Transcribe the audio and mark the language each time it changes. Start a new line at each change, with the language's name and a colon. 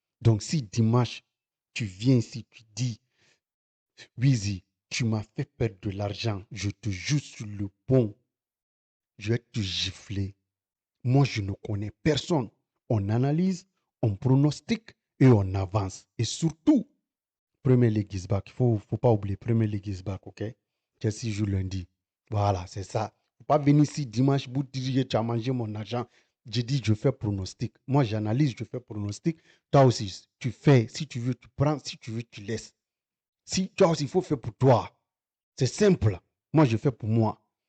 French: Donc, si dimanche, tu viens ici, tu dis, Wizy, tu m'as fait perdre de l'argent, je te joue sur le pont, je vais te gifler. Moi, je ne connais personne. On analyse, on pronostique et on avance. Et surtout,
English: Premier League is back.
French: Il ne faut pas oublier,
English: Premier League is back,
French: ok? Chelsea joue lundi. Voilà, c'est ça. Il ne faut pas venir ici dimanche, vous dire tu as mangé mon argent. J'ai dit, je fais pronostic. Moi, j'analyse, je fais pronostic. Toi aussi, tu fais. Si tu veux, tu prends. Si tu veux, tu laisses. Si toi aussi, il faut faire pour toi. C'est simple. Moi, je fais pour moi.